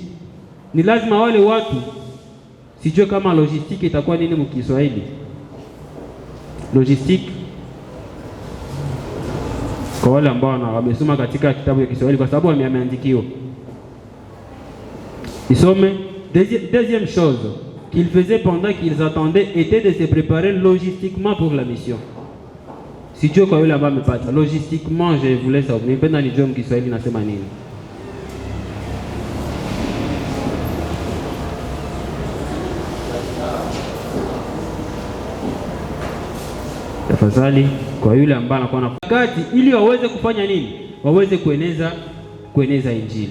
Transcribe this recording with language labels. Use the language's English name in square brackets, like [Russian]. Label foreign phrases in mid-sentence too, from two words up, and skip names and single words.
[Swahili] Ni lazima wale watu, sijue kama logistique itakuwa nini mkiswahili, logistique kwa wale ambao wamesoma katika kitabu cha Kiswahili, kwa sababu wameandikiwa. Isome. [French] Deuxième chose qu'ils faisaient pendant qu'ils attendaient était de se préparer logistiquement pour la mission. [Swahili] Sijue kwa yule ambaye amepata logistiquement, [French] je voulais savoir, [Swahili] nipenda nijue mkiswahili nasema nini. Tafadhali kwa yule ambaye anakuwa na wakati, ili waweze kufanya nini? Waweze kueneza Injili.